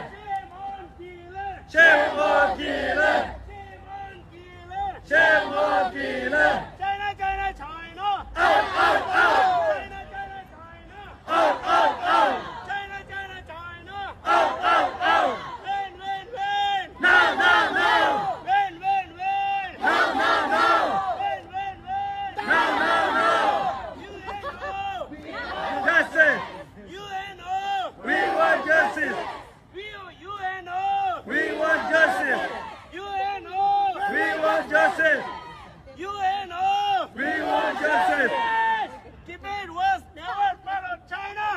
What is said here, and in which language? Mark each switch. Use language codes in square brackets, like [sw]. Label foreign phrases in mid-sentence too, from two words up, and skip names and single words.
[en] Shame on killer. Shame on killer. China, China, China. Out, out, out. China, China, China. Out, out, out. China, China, China. Out, out, out. Win, win, win. No, no, no. Win, win, win. No, no, no. Win, win, win. No, no, no. UNO. Justice. UNO. We want justice. UNO. We want justice. UNO. We want justice. UNO. We want justice. Tibet was never part of China.